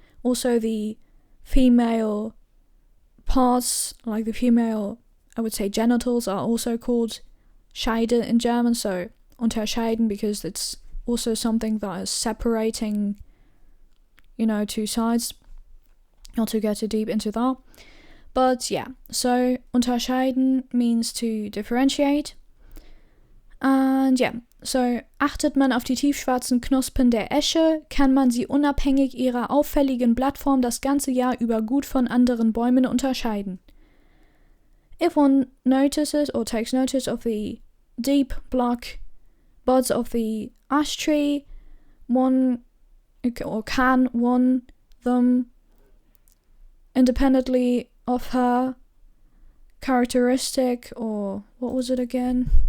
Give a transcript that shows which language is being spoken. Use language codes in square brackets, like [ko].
[en] Also the female parts, like the female, I would say genitals, are also called Scheide in German, so unterscheiden, because it's also something that is separating, two sides. not to get too deep into that. But yeah, so unterscheiden means to differentiate. And yeah, [de] so achtet man auf die tiefschwarzen Knospen der Esche, kann man sie unabhängig ihrer auffälligen Blattform das ganze Jahr über gut von anderen Bäumen unterscheiden. [en] If one notices or takes notice of the deep black buds of the ash tree, one or can one them independently of her characteristic, or what was it again?